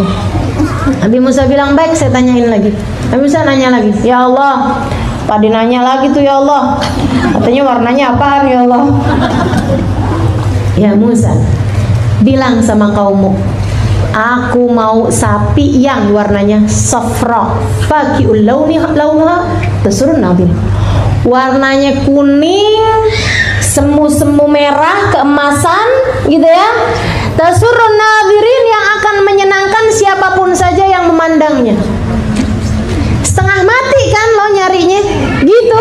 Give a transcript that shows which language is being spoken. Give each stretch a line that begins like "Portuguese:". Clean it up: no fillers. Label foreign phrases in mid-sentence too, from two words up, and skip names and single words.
Indonesian: Nabi Musa bilang, baik saya tanyain lagi. Nabi Musa nanya lagi,
Arabic: يا الله,
Indonesian: Pak nanya lagi tuh
Arabic: يا الله,
Indonesian: katanya warnanya apaan
Arabic: يا الله?
Indonesian: Ya Musa, bilang sama kaummu, aku mau sapi yang warnanya safra,
Arabic: فاقع لونها تسر الناظر.
Indonesian: Warnanya kuning, semu-semu merah, keemasan, gitu ya.
Arabic: تسر الناظرين,
Indonesian: yang akan menyenangkan siapapun saja yang memandangnya. Setengah mati kan lo nyarinya, gitu.